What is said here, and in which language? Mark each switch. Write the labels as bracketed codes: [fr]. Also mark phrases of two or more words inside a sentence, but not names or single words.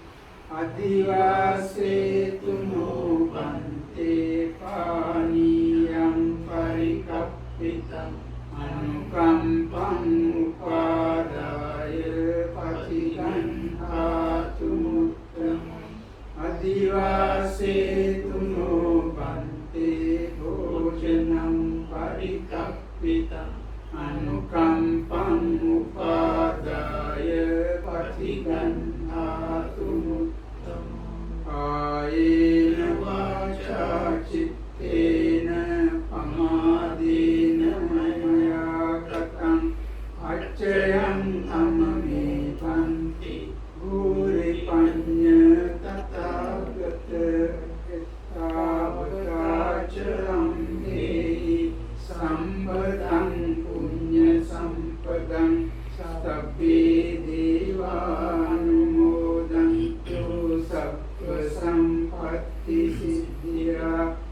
[pi] අදිවාසේතු නෝපන්තේ පානීයං පරිකප්පිතං අනුකම්පං උපාදාය පටිගන්හාතු මුත්තමං අදිවාසේතු නෝපන්තේ භෝජනං පරිකප්පිතං අනුකම්පං උපාදාය පටිගන්හාතු මුත්තමං කායේන වාචා චිත්තේන පමාදේන මයා කතං අච්චයං අමමේ පන්ති භූරි පඤ්ඤ තථාගත තාවකාචරං දේහි සම්පතං පුඤ්ඤ සම්පදං සබ්බේ දේවානුමෝදන්තු සබ්බ සම්පත්ති සිද්ධියා